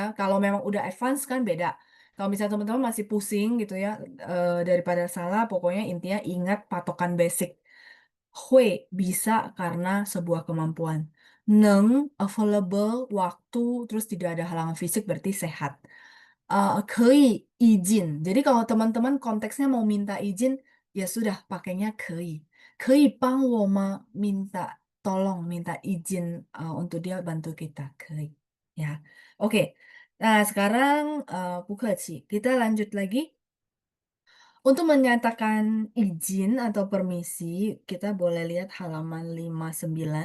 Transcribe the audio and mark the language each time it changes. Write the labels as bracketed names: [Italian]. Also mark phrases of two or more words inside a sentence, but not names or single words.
[Indonesian] Kalau memang udah advance kan beda. Kalau misalnya teman-teman masih pusing gitu ya, daripada salah, pokoknya intinya ingat patokan basic. Hui bisa karena sebuah kemampuan. Neng available waktu terus tidak ada halangan fisik berarti sehat. 可以 izin. Jadi kalau teman-teman konteksnya mau minta izin, ya sudah pakainya 可以. [Chinese] 可以帮我吗? [Indonesian] Minta tolong, minta izin untuk dia bantu kita. 可以. Ya. Oke. Nah, sekarang [Chinese] 不客气. [Indonesian] Kita lanjut lagi. Untuk menyatakan izin atau permisi, kita boleh lihat halaman 59.